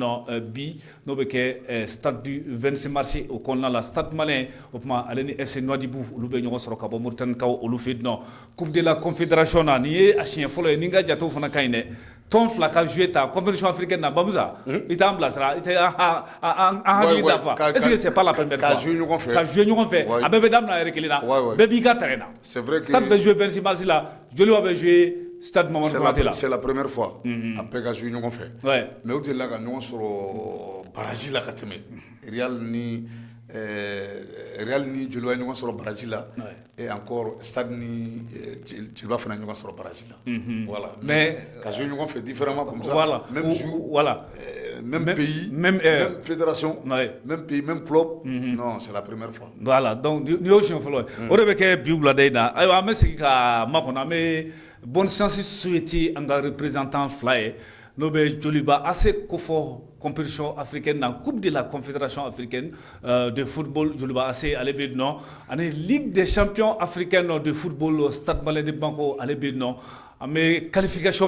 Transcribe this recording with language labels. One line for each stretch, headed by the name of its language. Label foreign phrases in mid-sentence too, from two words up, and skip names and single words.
Bambara: nɔ bi n'o bɛ kɛ Stade du 26 mars o kɔnɔna la Stade Malien o tuma ale ni FC Nouadhibou olu bɛ ɲɔgɔn sɔrɔ ka bɔ Mauritanie kaw olu fɛ yen nɔ Coupe de la Confédération na nin ye a siɲɛ fɔlɔ ye ni n ka jatew fana ka ɲi dɛ tɔn fila ka joué ta
French: compétition africaine
Bambara: na Bamusa i t'an bilasira i tɛ an hakili dafa
French: est-ce que c'est pas la première fois
Bambara: ka joué ɲɔgɔn fɛ a bɛɛ bɛ daminɛ yɛrɛ kelen na bɛɛ b'i ka terrain na Stade bɛ joué 26 mars la Joliba bɛ joué Stade Mamadou Konaté la
French: c'est la première fois
Bambara: a bɛɛ ka joué ɲɔgɔn fɛ mais u delila ka ɲɔgɔn sɔrɔ barrage la ka tɛmɛ Real ni Joliba ɲɔgɔn sɔrɔ barrage la
French: et encore
Bambara: Stade ni Joliba fana ɲɔgɔn sɔrɔ barrage la voilà mais ka jouer ɲɔgɔn fɛ
French: différemment comme ça voilà même jour voilà même pays même fédération même pays même club non c'est la première fois
Bambara: voilà donc ni y'o siɲɛ fɔlɔ ye o de bɛ kɛ bi wulada in na ayiwa an bɛ segin ka makɔnɔ an bɛ
French: bonne chance
Bambara: souhaiter an ka représentant fila ye n'o bɛ Joliba AC kofɔ
French: compétition africaine
Bambara: na Coupe de la Confédération africaine de football Joliba AC ale bɛ yen nɔ ani Ligue des champions africaine de football Stade Malien de Bamako ale bɛ yen nɔ an bɛ qualification